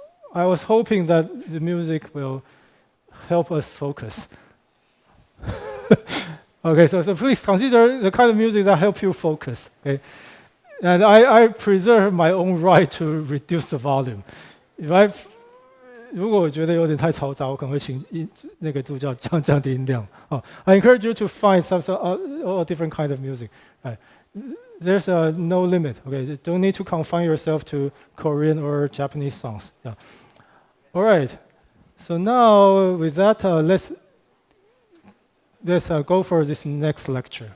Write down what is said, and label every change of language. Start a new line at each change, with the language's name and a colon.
English: I was hoping that the music will help us focus. Okay, so please consider the kind of music that help you focus. Okay, and I preserve my own right to reduce the volume.
Chinese: 如果我觉得有点太嘈杂，我可能会请那个助教降低音量。
English: I encourage you to find some all different kind of music. There's no limit. Okay, you don't need to confine yourself to Korean or Japanese songs. Yeah. All right. So now with that, let's go for this next lecture.